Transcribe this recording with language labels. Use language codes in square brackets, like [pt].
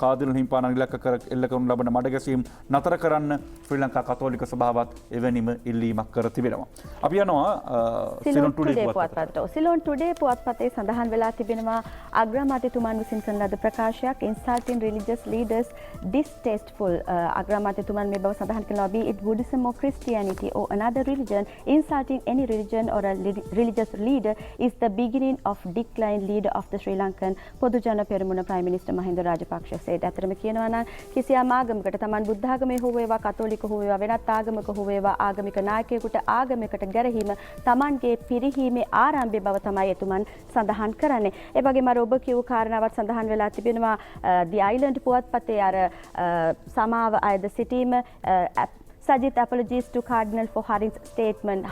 [si] කාදිනල් හිමිපාණන් එල්ල කරනු ලබන මඩගැසීම් නතර කරන්න ශ්‍රී ලංකා කතෝලික සභාවත් එවැනිම ඉල්ලීමක් කර තිබෙනවා. අපි යනවා සිලෝන් ටුඩේ පුවත්පතට. සිලෝන් ටුඩේ පුවත්පතේ සඳහන් වෙලා තිබෙනවා අග්‍රාමාත්‍යතුමන් විසින් කරන ලද ප්‍රකාශයක් [en] insulting religious leaders distasteful. [si] අග්‍රාමාත්‍යතුමන් මේ බව සඳහන් කරනවා [en] be it Buddhism or Christianity or another religion, insulting any religion or a religious leader is the beginning of decline leader of the Sri Lankan Podu Jana Peramuna Prime Minister Mahinda Rajapaksa said. [si] අතරම කියනවා නම් කිසියම් ආගමකට තමන් බුද්ධ ආගමේ හෝ වේවා කතෝලික හෝ වේවා වෙනත් ආගමක හෝ වේවා ආගමික නායකයෙකුට ආගමයකට ගැරහීම තමන්ගේ පිරිහීමේ ආරම්භය බව තමයි එතුමන් සඳහන් කරන්නේ. ඒ වගේම අර ඔබ කියූ කාරණාවත් සඳහන් වෙලා තිබෙනවා The Island පුවත්පතේ අර සමාව අයද සිටීම [en] Sajid apologies to Cardinal for Harin's statement.